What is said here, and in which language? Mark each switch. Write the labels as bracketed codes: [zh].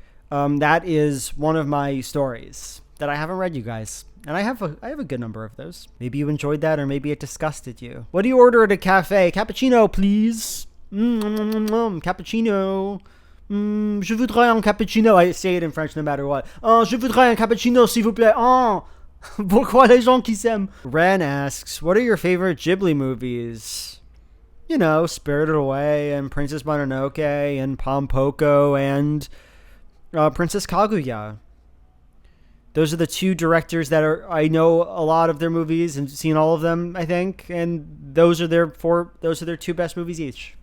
[en] That is one of my stories that I haven't read you guys. And I have a good number of those. Maybe you enjoyed that or maybe it disgusted you. What do you order at a cafe? Cappuccino, please. Cappuccino. [fr] Je voudrais un cappuccino. [en] I say it in French no matter what. [fr] Je voudrais un cappuccino, s'il vous plaît. Pourquoi les gens qui s'aiment? [en] Ren asks, what are your favorite Ghibli movies? You know, Spirited Away and Princess Mononoke and Pompoko and Princess Kaguya. Those are the two directors that I know a lot of their movies and seen all of them, I think, and those are their two best movies each.